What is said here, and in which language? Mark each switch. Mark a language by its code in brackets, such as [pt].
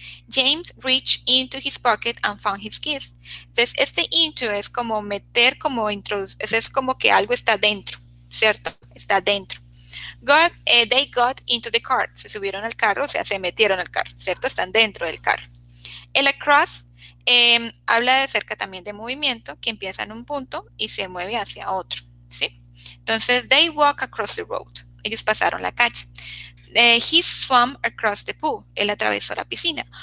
[en] James reached into his pocket and found his keys. [es] Entonces, este into es como meter, como introducir, es como que algo está dentro, ¿cierto? Está dentro. [en] They got into the car. [es] Se subieron al carro, o sea, se metieron al carro, ¿cierto? Están dentro del carro. El across habla de cerca también de movimiento, que empieza en un punto y se mueve hacia otro, ¿sí? Entonces, [en] they walk across the road. [es] Ellos pasaron la calle. [en] He swam across the pool. [es] Él atravesó la piscina.